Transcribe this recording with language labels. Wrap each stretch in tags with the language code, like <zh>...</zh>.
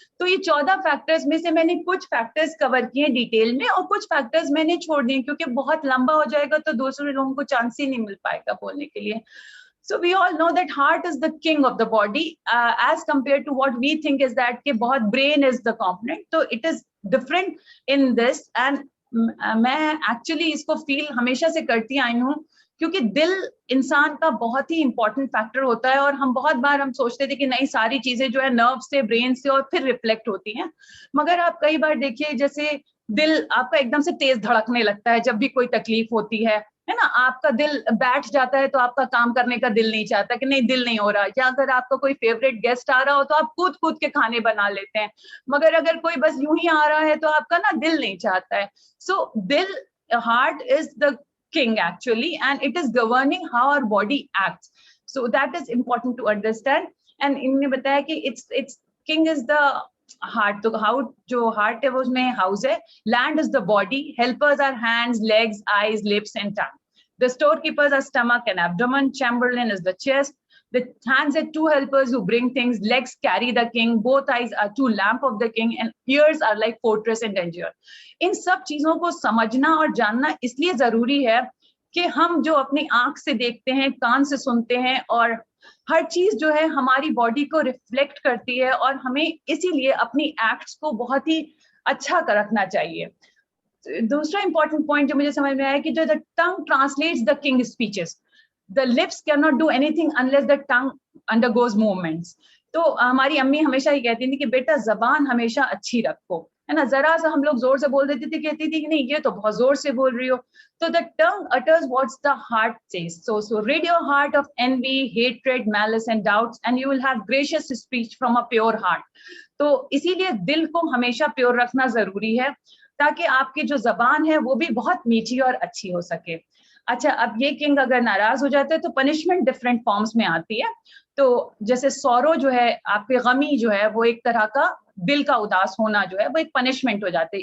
<hi>तो ये 14 फैक्टर्स में से मैंने कुछ फैक्टर्स कवर किए डिटेल में और कुछ फैक्टर्स मैंने छोड़ दिए, क्योंकि बहुत लंबा हो जाएगा तो दूसरे लोगों को चांस ही नहीं मिल पाएगा बोलने के लिए.</hi> <en>So we all know that heart is the king of the body, as compared to what we think is that</en> <hi>कि बहुत</hi> <en>brain is the component. So it is different in this,</en> <hi>and मैं actually इसको feel हमेशा से करती आई हूँ, क्योंकि दिल इंसान का बहुत ही important factor होता है. और हम बहुत बार हम सोचते थे कि नहीं, सारी चीजें जो है नर्व से, ब्रेन से और फिर रिफ्लेक्ट होती हैं, मगर आप कई बार देखिए जैसे दिल आपका एकदम से तेज धड़कने लगता है जब भी कोई तकलीफ होती है ना. आपका दिल बैठ जाता है तो आपका काम करने का दिल नहीं चाहता कि नहीं, दिल नहीं हो रहा. या अगर आपका कोई फेवरेट गेस्ट आ रहा हो तो आप कूद कूद के खाने बना लेते हैं, मगर अगर कोई बस यूं ही आ रहा है तो आपका ना दिल नहीं चाहता है.</hi> <en>So दिल, heart is the king actually, and it is governing how our body acts. So that is important to understand. And</en> <hi>इन्होंने बताया कि</hi> <en>it's king is the heart. तो how जो heart है वो उसमें house है. Land is the body. Helpers are hands, legs, eyes, lips and tongue. The storekeepers are stomach and abdomen. Chamberlain is the chest. The hands are two helpers who bring things. Legs carry the king. Both eyes are two lamp of the king. And ears are like fortress and danger.</en> <hi>इन सब चीजों को समझना और जानना इसलिए जरूरी है कि हम जो अपनी आंख से देखते हैं, कान से सुनते हैं, और हर चीज जो है हमारी बॉडी को रिफ्लेक्ट करती है, और हमें इसीलिए अपनी एक्ट्स को बहुत ही अच्छा रखना चाहिए. दूसरा इंपॉर्टेंट पॉइंट जो मुझे समझ में आया कि जो</hi> <en>The tongue translates the king speeches. The lips cannot do anything unless the tongue undergoes movements.</en> <hi>तो हमारी अम्मी हमेशा ही कहती थी कि बेटा जबान हमेशा अच्छी रखो, है ना. जरा सा हम लोग जोर से बोल देते थे, कहती थी कि नहीं ये तो बहुत जोर से बोल रही हो.</hi> <en>तो the tongue utters what the heart says. So rid your heart of envy, hatred, malice and doubts, and you will have gracious speech from a pure heart.</en> <hi>तो इसीलिए दिल को हमेशा प्योर रखना जरूरी है, ताकि आपकी जो जबान है वो भी बहुत मीठी और अच्छी हो सके. अच्छा, अब ये किंग अगर नाराज हो जाते हैं तो पनिशमेंट डिफरेंट फॉर्म्स में आती है. तो जैसे सौरो जो है, आपके गमी जो है, वो एक तरह का दिल का उदास होना जो है वो एक पनिशमेंट हो जाते हैं.</hi>